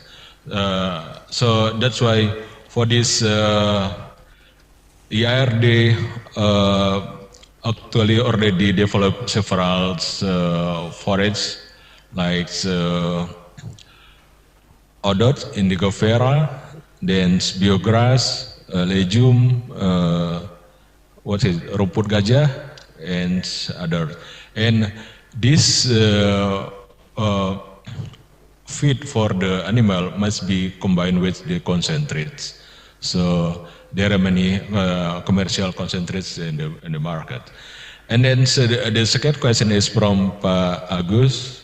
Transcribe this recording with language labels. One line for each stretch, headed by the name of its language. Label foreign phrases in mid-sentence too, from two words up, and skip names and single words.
English: So that's why for this IARD actually already developed several forage like odot, indigo vera, then biograss, legume,
Indonesian: rumput gajah,
English: and other. And this feed for the animal must be combined with the concentrates. So there are many commercial concentrates in the market. And then so the second question is from Pak Agus.